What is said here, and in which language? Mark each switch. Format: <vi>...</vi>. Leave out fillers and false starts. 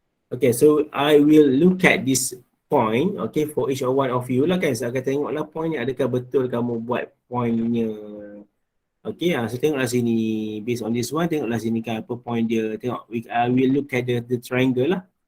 <en>Okay, so I will look at this point, okay, for each one of you lah kan.</en> <ms>Saya akan tengoklah point ni adakah betul kamu buat pointnya. Okay, saya tengoklah sini.</ms> <en>Based on this one,</en> <ms>tengoklah sini kan apa point dia. Tengok,</ms> <en>I will look at the triangle lah.</en>